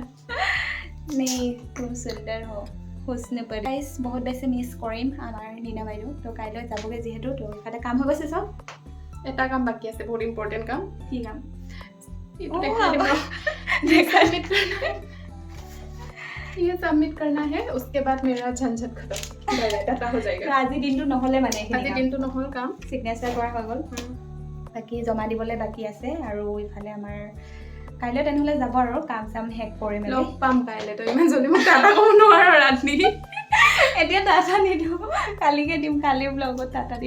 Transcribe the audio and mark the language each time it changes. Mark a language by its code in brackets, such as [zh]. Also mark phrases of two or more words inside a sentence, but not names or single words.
[hi] नहीं, तुम सुंदर हो, हुस्न पर। [as] গাইজ, বহুত বেছি মিছ কৰিম আমাৰ নীনা বাইদেউ। তো কাইলৈ যাবগৈ যিহেতু, তো ইফালে কাম হৈ গৈছে চব। এটা কাম বাকি আছে, বহুত ইম্পৰ্টেণ্ট কাম। কি কাম? [hi] ये सबमिट करना है, उसके बाद मेरा झंझट खत्म, डाटा हो जाएगा। [as] আজি দিনটো নহ'লে মানে আজি দিনটো নহ'ল কাম, ছিগনেচাৰ কৰা হৈ গ'ল, বাকী জমা দিবলৈ বাকী আছে। আৰু ইফালে আমাৰ কাইলৈ তেনেহ'লে যাব আৰু কাম চাম শেষ কৰি মেলি লগ পাম কাইলৈ। তই ইমান জল্দি মোক টাটা ক'ব নোৱাৰ ৰাতি। এতিয়া টাটা নিদিওঁ, কালিকে দিম, কালিৰ ব্লগত টাটা দিম।